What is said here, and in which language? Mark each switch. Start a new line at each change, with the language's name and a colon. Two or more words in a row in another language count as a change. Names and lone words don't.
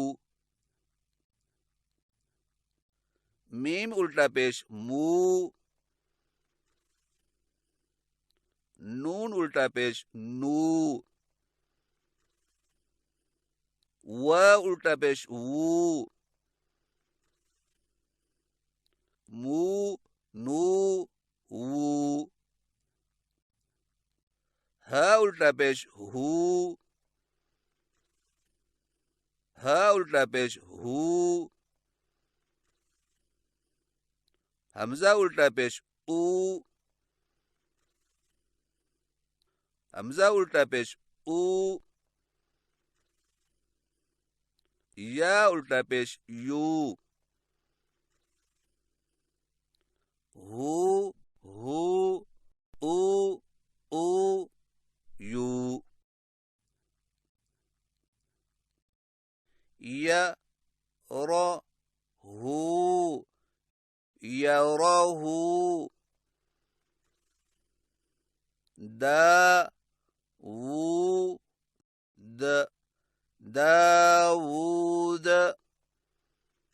Urdu: میم الٹا پیش مو، نون الٹا پیش نو، وا الٹا پیش وو، مو نو وو۔ ہا الٹا پیش ہو، ہا الٹا پیش ہو، حمزہ الٹا پیش او، حمزہ الٹا پیش او، یا الٹا پیش یو، ہو او او یو۔ یا را ہو، یرہ، دا وود، داود،